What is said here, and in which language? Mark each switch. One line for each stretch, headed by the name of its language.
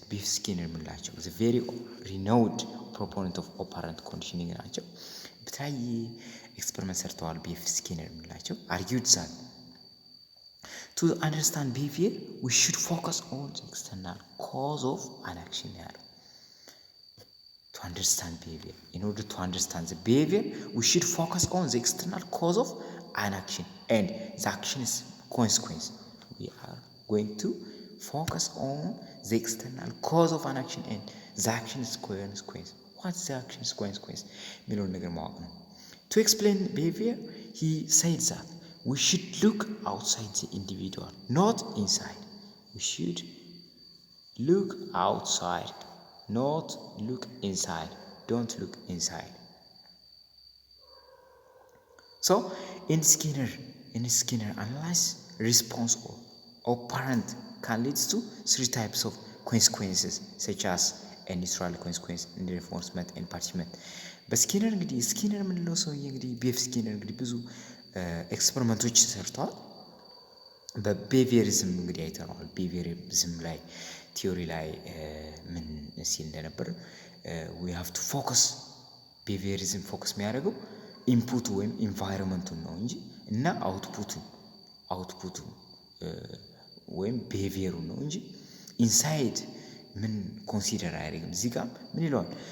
English: ስኪነር የምንላቸው the very renowned proponent of operant conditioning
Amharic: ናቸው። በተለያየ ኤክስፐሪመንት ሰርተዋል። ቢፍ ስኪነር የምንላቸው
English: argued that to understand behavior we should focus on the external cause of an action
Amharic: ያለው
English: to understand behavior. In order to understand the behavior, we should focus on the external cause of an action and the action's consequence. We are going to focus on the external cause of an action and the action's consequence. What's the action's consequence? To explain behavior, he said that we should look outside the individual, not inside. We should look outside. Not look inside. Don't look inside. So in Skinner analysis, response or operant can lead to three types of consequences such as a neutral consequence, reinforcement and punishment.
Amharic: በስኪነር እንግዲህ ስኪነር የምንለው ሰውዬ እንግዲህ ቢኤፍ ስኪነር እንግዲህ ብዙ ኤክስፐሪመንቶች ሰርተዋል። በቢሄቪየሪዝም እንግዲህ አይተነዋል። ቢሄቪየሪዝም ላይ ቲዮሪ ላይ ምን ሲል እንደነበር
English: we have to focus
Amharic: ቢሄቪየሪዝም ፎከስ የሚያደርገው ኢንፑቱ ወይም ኢንቫይሮንመንቱን ነው እንጂ እና አውትፑቱ ወይም ቢሄቪየሩን ነው እንጂ ኢንሳይድ ምን ኮንሲደር አያደርግም። እዚህ ጋር ምን ይለዋል?